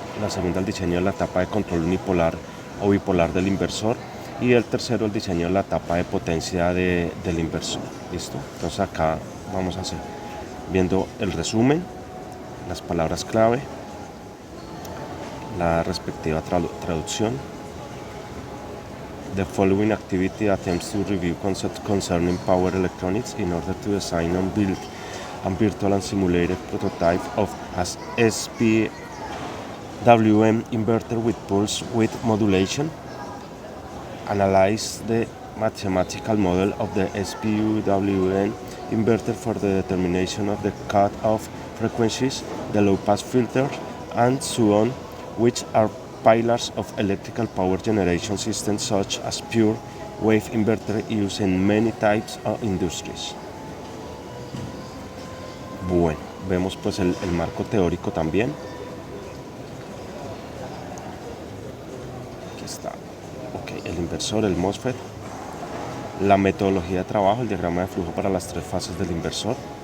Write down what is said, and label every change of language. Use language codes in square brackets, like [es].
[es] La segunda, el diseño de la etapa de control unipolar o bipolar del inversor. Y el tercero, el diseño de la etapa de potencia del inversor. ¿Listo? Entonces acá vamos a hacer viendo el resumen, las palabras clave, la respectiva traducción. [en] The following activity attempts to review concepts concerning power electronics in order to design and build a virtual and simulated prototype of an SPWM inverter with pulse width modulation. Analyze the mathematical model of the SPWM inverter for the determination of the cut-off frequencies, the low-pass filter, and so on, which are pillars of electrical power generation systems such as pure wave inverter used in many types of industries. [es] Bueno, vemos pues el marco teórico también. Aquí está. Ok, el inversor, el MOSFET, la metodología de trabajo, el diagrama de flujo para las tres fases del inversor.